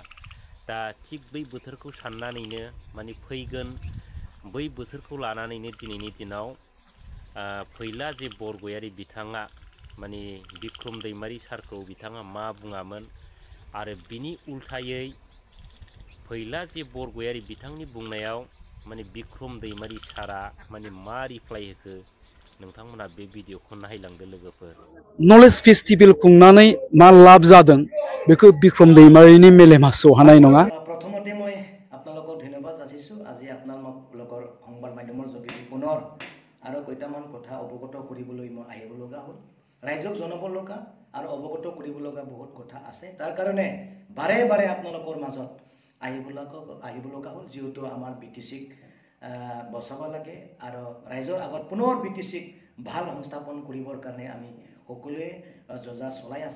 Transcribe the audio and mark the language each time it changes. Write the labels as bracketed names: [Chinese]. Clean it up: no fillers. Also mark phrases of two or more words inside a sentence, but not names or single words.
[Bodo] दा थिग बै बोथोरखौ साननानैनो माने फैगोन बै बोथोरखौ लानानैनो दिनैनि दिनाव फैला जे बरगयारी बिथाङा माने बिक्रम दैमारी सारखौ बिथाङा मा बुङामोन आरो बिनि उल्थायै फैला जे बरगयारी बिथांनि बुंनायाव माने बिक्रम दैमारी सारा माने मा रिप्लाय होखो नोंथांमोना बे भिडिअखौ नायलांदो लोगोफोर। [English] knowledge festival [Bodo] खुंनानै मा लाब जादों बेखौ बिक्रम दैमारीनि मेलेमा सौहानाय नङा। [Assamese] প্ৰথমতে মই আপোনালোকক ধন্যবাদ জনাইছোঁ। আজি आपनालोকৰ সংবাদ মাধ্যমৰ যোগেদি পুনৰ আৰু কেইটামান কথা অৱগত কৰিবলৈ মই আহিব লগা হ'ল। ৰাইজক জনাব লগা আৰু অৱগত কৰিব লগা বহুত কথা আছে। তাৰ কাৰণে বাৰে বাৰে আপোনালোকৰ মাজত আহিব লগা হ'ল, যিহেতু আমাৰ বিটিচিক বচাব লাগে আৰু ৰাইজৰ আগত পুনৰ বিটিচিক ভাল সংস্থাপন কৰিবৰ কাৰণে আমি সকলোৱে যোজা চলাই আছে।